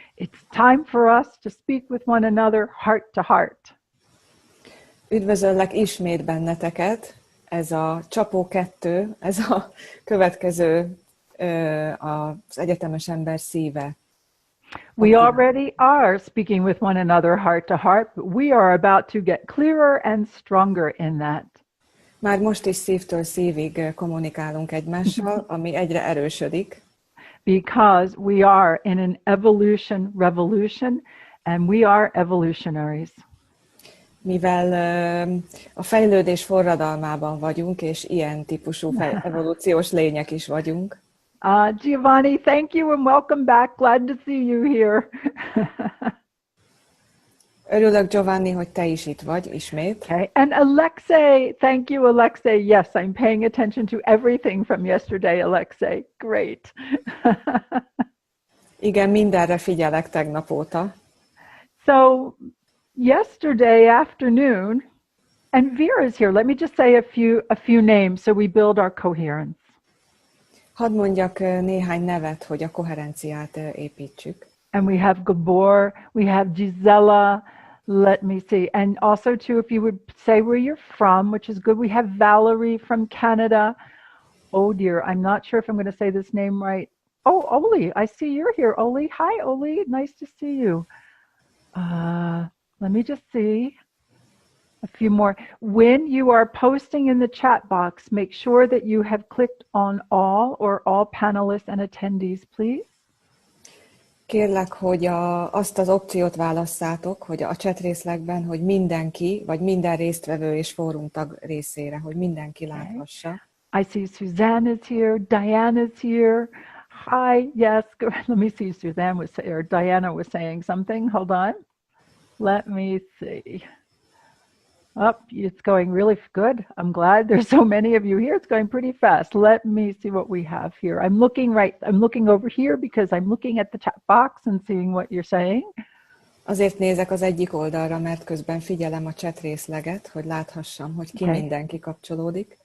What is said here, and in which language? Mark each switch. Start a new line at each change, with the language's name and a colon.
English: It's time for us to speak with one another heart to heart.
Hungarian: Üdvözöllek ismét benneteket. Ez a csapó 2, ez a következő az egyetemes ember szíve.
English: We already are speaking with one another heart to heart, but we are about to get clearer and stronger in that.
Hungarian: Már most is szívtől szívig kommunikálunk egymással, ami egyre erősödik.
English: Because we are in an evolution revolution, and we are evolutionaries.
Hungarian: Mivel a fejlődés forradalmában vagyunk, és ilyen típusú evolúciós lények is vagyunk.
English: Giovanni, thank you and welcome back. Glad to see you here.
Hungarian: Örülök, Giovanni, hogy te is itt vagy ismét.
English: Okay. And Alexei, thank you, Alexei. Yes, I'm paying attention to everything from yesterday, Alexei. Great.
Hungarian: Igen, mindenre figyelek tegnap óta.
English: So, yesterday afternoon, and Vera's here. Let me just say a few names so we build our coherence.
Hungarian: Hadd mondjak néhány nevet, hogy a koherenciát építsük.
English: And we have Gabor, we have Gisela, let me see. And also too, if you would say where you're from, which is good. We have Valerie from Canada. Oh dear, I'm not sure if I'm going to say this name right. Oh, Oli, I see you're here, Oli. Hi, Oli, nice to see you. Let me just see. A few more. When you are posting in the chat box, make sure that you have clicked on all or all panelists and attendees, please.
Hungarian: Kérlek, hogy azt az opciót válasszátok, hogy a chat részlegben, hogy mindenki, vagy minden résztvevő és fórumtag részére, hogy mindenki láthassa.
English: I see Suzanne is here, Diana is here. Hi, yes, let me see, Suzanne was, or Diana was saying something, hold on. Let me see. Oh, it's going really good. I'm glad there's so many of you here. It's going pretty fast. Let me see what we have here. I'm looking over here because I'm looking at the chat box and seeing what you're saying.
Hungarian: Azért nézek az egyik oldalra, mert közben figyelem a chat részleget, hogy láthassam, hogy ki mindenki kapcsolódik.